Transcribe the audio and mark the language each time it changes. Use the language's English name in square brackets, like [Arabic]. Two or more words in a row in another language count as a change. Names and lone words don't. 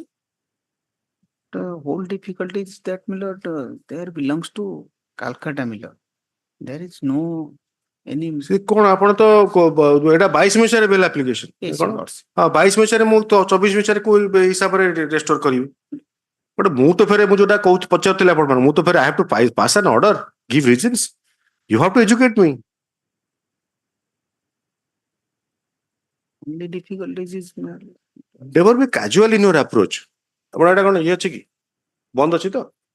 [English] The whole difficulty is that, my lord, there belongs to Calcutta, my lord. There is no any. [Odia] ସେ କଣ ଆପଣ ତ ଏଟା 22 ମସିହାରେ [English] bail application Yes, [Odia] କଣ? [English] your lordship. [Odia] ହଁ 22 ମସିହାରେ ମୁଁ ତ 24 ମସିହାରେ କୋଉ ହିସାବରେ ରେଷ୍ଟୋର କରିବି? ବଟ୍ ମୁଁ ତ ଫେରେ ମୁଁ ଯୋଉଟା କହୁଛି ପଚାରୁଥିଲି ଆପଣ ମୁଁ ତ ଫେରେ [English] I have to pass an order give reasons you have to educate me. Only difficulties is, my lord. never be casual in your approach. [Odia] ଆପଣ ଏଟା କଣ ଇଏ ଅଛି କି ବନ୍ଦ ଅଛି ତ?